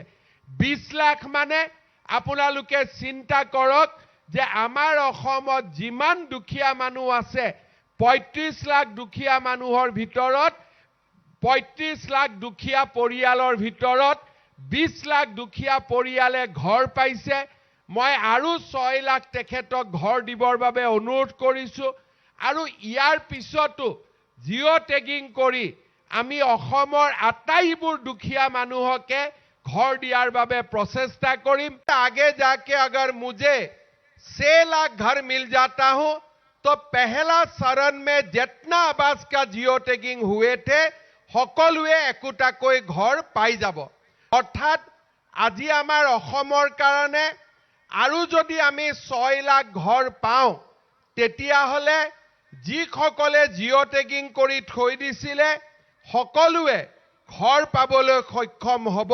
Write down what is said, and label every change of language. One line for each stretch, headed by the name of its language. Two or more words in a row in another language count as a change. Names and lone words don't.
Assamese: 20 লাখ মানে আপোনালোকে চিন্তা কৰক যে আমাৰ অসমত যিমান দুখীয়া মানুহ আছে, 35 লাখ দুখীয়া মানুহৰ ভিতৰত 35 লাখ দুখীয়া পৰিয়ালৰ ভিতৰত 20 লাখ দুখীয়া পৰিয়ালে ঘৰ পাইছে। মই আৰু 6 লাখ তেখেতক ঘৰ দিবৰ বাবে অনুৰোধ কৰিছোঁ। আৰু ইয়াৰ পিছতো
English: geo tagging
Assamese: কৰি আমি অসমৰ আটাইবোৰ দুখীয়া মানুহকে ঘৰ দিয়াৰ বাবে প্ৰচেষ্টা কৰিম।
Hindi: आगे जाके अगर मुझे 6 लाख घर मिल जाता हूं तो पहला चरण में जितना आवास का
English: geo tagging
Hindi: हुए थे
Assamese: সকলোৱে একোটাকৈ ঘৰ পাই যাব। অৰ্থাৎ আজি আমাৰ অসমৰ কাৰণে আৰু যদি আমি 6 লাখ ঘৰ পাওঁ, তেতিয়াহ'লে যিসকলে
English: geo tagging
Assamese: কৰি থৈ দিছিলে সকলোৱে ঘৰ পাবলৈ সক্ষম হ'ব।